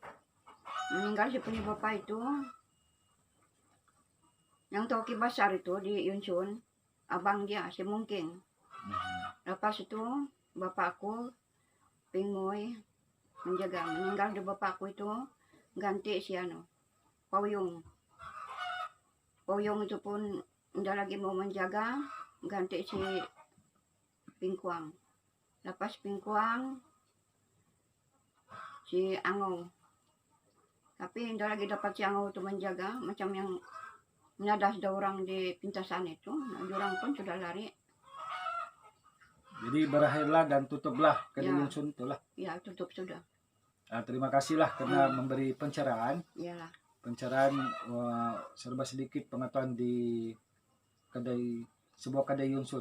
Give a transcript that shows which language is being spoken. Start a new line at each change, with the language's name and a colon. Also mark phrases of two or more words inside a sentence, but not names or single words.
Malay: Meninggal si punya bapak itu, yang toki besar itu di Yunsun, abang dia si Mungking. Lepas itu bapakku Pingmoy menjaga. Meninggal di bapakku itu, ganti si Pauyung. Pauyung itu pun udah lagi mau menjaga, ganti si Pingkuang. Lepas Pingkuang si Angau. Tapi udah lagi dapat si Angau itu menjaga, macam yang menadas ada orang di Pintasan itu. Nah, orang pun sudah lari. Jadi berakhirlah dan tutuplah Kedai Yunsun itulah. Ya, tutup sudah. Terima kasihlah karena memberi pencerahan. Iyalah. Pencerahan serba sedikit pengetahuan di sebuah Kedai Yunsun.